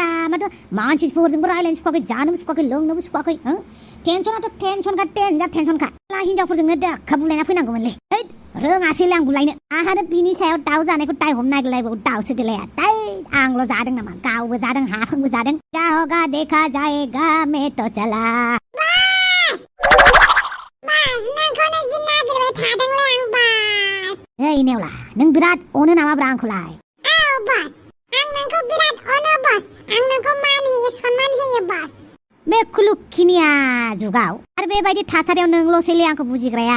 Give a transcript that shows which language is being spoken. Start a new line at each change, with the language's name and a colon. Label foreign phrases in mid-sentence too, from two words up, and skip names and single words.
Bodo: माथो मानसिफोरजोंबो रायलायनो सुखुवाखै, जानोबो सुखुवाखै, लोंनोबो सुखुवाखै। टेनसनाथ' टेनसनखा,
English: danger tensionखा।
Bodo: हिनजावफोरजोंनो दाखा बुलायना फैनांगौमोनलै। रोङासैलै आं बुलायनो। आंहानो बिनि सायाव दाउ जानायखौ दाय हमनो नागिरलायबावो दाउसो देलाया। आंल' जादों नामा? गावबो जादों, हाफंबो जादों।
Hindi: जा होगा देखा जाएगा मैं तो चला।
Bodo: ओइ नेवला, नों बिराद अनो नामाब्रा आंखौलाय? बे खुलुखिनिया जुगाव आरो बेबायदि थासारियाव नोंल'सैलै आंखौ बुजिग्राया।